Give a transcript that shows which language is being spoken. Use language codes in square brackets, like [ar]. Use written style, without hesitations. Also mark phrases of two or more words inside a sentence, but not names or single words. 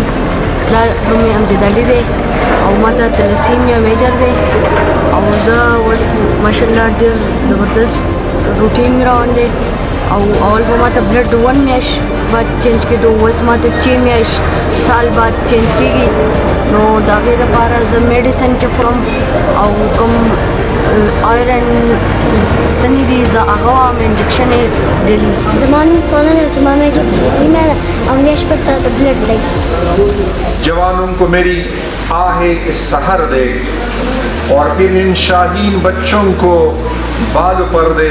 [ps] پلار نوم یې امجد علي دی او ماته [en] thalassemia major [ps] دی او زه اوس ماشاءالله ډېر زبردست روټین مې روان دی او اول به ماته بلډ 1 میاشت بعد چینج کېدو، اوس ماته 6 میاشت سال بعد چینج کېږي. نو د هغې دپاره زه میډیسن چې خورم او کوم آیرن ستنې دي زه هغه وایم انجکشن یې ډیلي. زما نوم سونا ده، زما [en] major thalassemia [ps] ده او میاشت پر سره د بلډ دی. [ur] جوانوں کو میری آہیں سحر دے اور پھر ان شاہین بچوں کو بال پر دے.